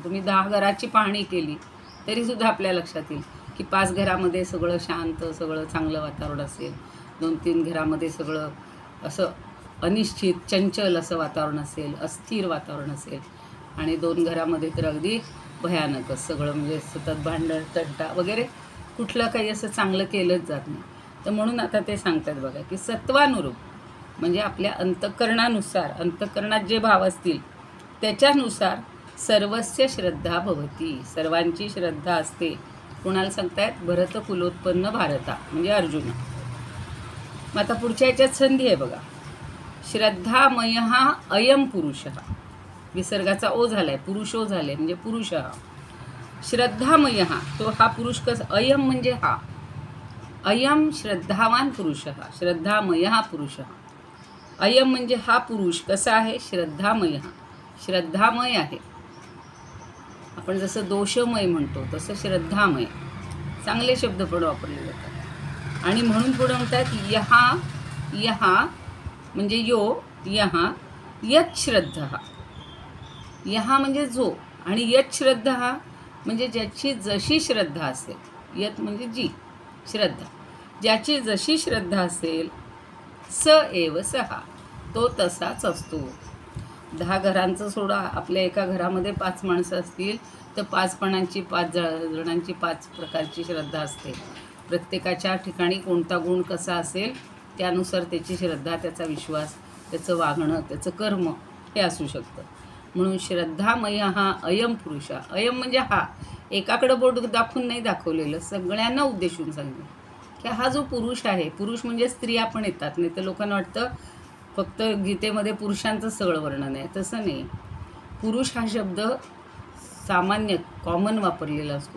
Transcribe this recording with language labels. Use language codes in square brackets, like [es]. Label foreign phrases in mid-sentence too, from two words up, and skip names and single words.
[mr] तुम्ही 10 घराची पाहणी केली तरीसुद्धा आपल्या लक्षात येईल की 5 घरामध्ये सगळं शांत, सगळं चांगलं वातावरण असेल, 2-3 घरामध्ये सगळं असं अनिश्चित चंचल असं वातावरण असेल, अस्थिर वातावरण असेल, आणि 2 घरामध्ये तर अगदी भयानकच सगळं, म्हणजे सतत भांडण तंटा वगैरे कुठलं काही असं चांगलं केलंच जात नाही. तर म्हणून आता ते सांगतात बघा की सत्वानुरूप म्हणजे आपल्या अंतःकरणानुसार, अंतःकरणात जे भाव असतील त्याच्यानुसार [sa] सर्वस्य श्रद्धा भवती, [mr] सर्वांची श्रद्धा असते. कोणाला सांगतायत? भरत कुलोत्पन्न भारता म्हणजे अर्जुन. मग आता पुढच्या याच्यात संधी आहे बघा. [sa] श्रद्धामयः अयम पुरुषः, [mr] विसर्गाचा ओ झालाय, पुरुषो झालाय म्हणजे पुरुष. श्रद्धामयः तो हा पुरुष कसा, अयम म्हणजे हा, [sa] अयम श्रद्धावान पुरुषः, श्रद्धामयः पुरुषः. [mr] अयम म्हणजे हा पुरुष कसा आहे? श्रद्धामयः, श्रद्धामय आहे. आपण जसं दोषमय म्हणतो तसं श्रद्धामय, चांगले शब्द पण वापरले जातात. आणि म्हणून पुढे म्हणतात यहा म्हणजे यो, [sa] यहा यत श्रद्धा, [mr] यहा म्हणजे जो, आणि [sa] यत श्रद्धा [mr] म्हणजे ज्याची जशी श्रद्धा असेल. यत म्हणजे जी श्रद्धा, ज्याची जशी श्रद्धा असेल [sa] स एव सहा, [mr] तो तसाच असतो. 10 घरांचं सोडा, आपल्या एका घरामध्ये 5 माणसं असतील तर 5 जणांची 5 प्रकारची श्रद्धा असते. प्रत्येकाच्या ठिकाणी कोणता गुण कसा असेल त्यानुसार त्याची श्रद्धा, त्याचा विश्वास, त्याचं वागणं, त्याचं कर्म हे असू शकतं. म्हणून श्रद्धामय हा [sa] अयम पुरुष. [mr] अयम म्हणजे हा, एकाकडं बोट दाखवून नाही दाखवलेलं, सगळ्यांना उद्देशून सांगितलं की हा जो पुरुष आहे, पुरुष म्हणजे स्त्रिया पण येतात. नाही तर लोकांना वाटतं फक्त गीतेमध्ये पुरुषांचं सगळं वर्णन आहे, तसं नाही. पुरुष हा शब्द सामान्य कॉमन वापरलेला असतो.